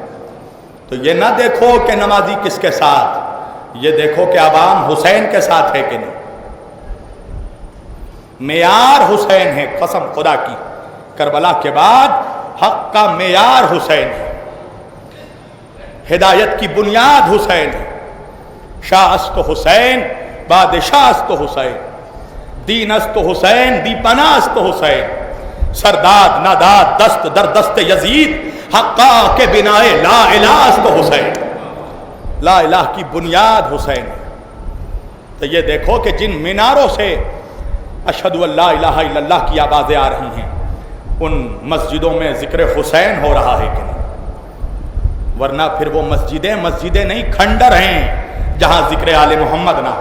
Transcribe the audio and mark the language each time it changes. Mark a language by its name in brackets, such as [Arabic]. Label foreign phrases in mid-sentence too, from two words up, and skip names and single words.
[Urdu] تو یہ نہ دیکھو کہ نمازی کس کے ساتھ، یہ دیکھو کہ عوام حسین کے ساتھ ہے کہ نہیں۔ معیار حسین ہے، قسم خدا کی، کربلا کے بعد حق کا معیار حسین ہے، ہدایت کی بنیاد حسین ہے۔ [Persian] شاہ است حسین، بادشاہ است حسین، دین است حسین، دی پناہ است حسین، سرداد ناداد دست در دست یزید، حقا کے بنائے [Arabic] لا الہ [Persian] است حسین۔ [Arabic] لا الہ [Urdu] کی بنیاد حسین ہے۔ تو یہ دیکھو کہ جن میناروں سے [Arabic] اشہد ان لا الہ الا اللہ [Urdu] کی آوازیں آ رہی ہیں، ان مسجدوں میں ذکر حسین ہو رہا ہے کہ نہیں؟ ورنہ پھر وہ مسجدیں نہیں، کھنڈر ہیں جہاں ذکر آل محمد نہ ہو۔